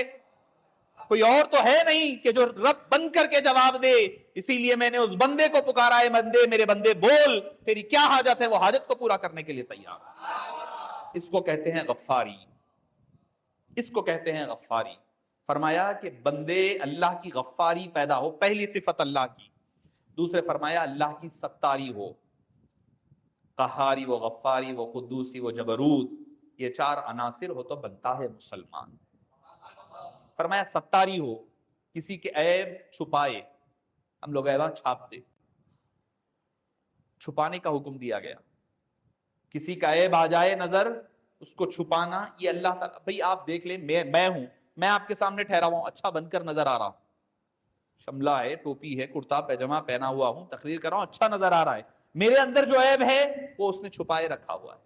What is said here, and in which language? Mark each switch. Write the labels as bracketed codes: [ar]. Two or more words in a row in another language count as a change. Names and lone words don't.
[ur] کوئی اور تو ہے نہیں کہ جو رب بن کر کے جواب دے، اسی لیے میں نے اس بندے کو پکارا ہے، بندے میرے بندے بول تیری کیا حاجت ہے، وہ حاجت کو پورا کرنے کے لیے تیار۔ اس کو کہتے ہیں غفاری، اس کو کہتے ہیں غفاری۔ فرمایا کہ بندے اللہ کی غفاری پیدا ہو، پہلی صفت اللہ کی۔ دوسرے فرمایا اللہ کی ستاری ہو، قہاری و غفاری و قدوسی و جبروت، یہ 4 عناصر ہو تو بنتا ہے مسلمان۔ فرمایا ستاری ہو، کسی کے عیب چھپائے، ہم لوگ عیباں چھاپتے، چھپانے کا حکم دیا گیا۔ کسی کا عیب آ جائے نظر، اس کو چھپانا، یہ اللہ تعالیٰ، بھئی آپ دیکھ لیں میں ہوں، میں آپ کے سامنے ٹھہرا ہوا ہوں، اچھا بن کر نظر آ رہا ہوں، شملہ ہے، ٹوپی ہے، کرتا پیجامہ پہنا ہوا ہوں، تقریر کر رہا ہوں، اچھا نظر آ رہا ہے، میرے اندر جو عیب ہے وہ اس نے چھپائے رکھا ہوا ہے۔